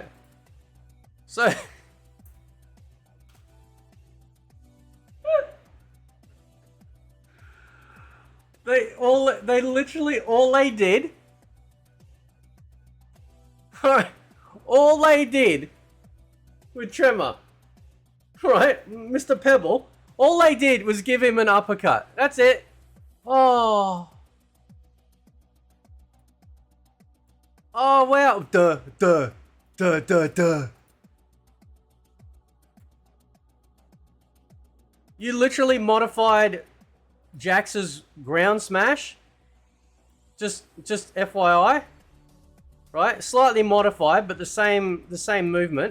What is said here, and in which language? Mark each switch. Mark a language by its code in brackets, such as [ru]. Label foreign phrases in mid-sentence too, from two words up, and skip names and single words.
[en] So they literally all they did all they did with Tremor Right, Mr. Pebble. All they did was give him an uppercut. That's it. Oh. Oh, wow. Duh, duh, duh, duh, duh. You literally modified Jax's ground smash. Just FYI. Right? Slightly modified, but the same movement.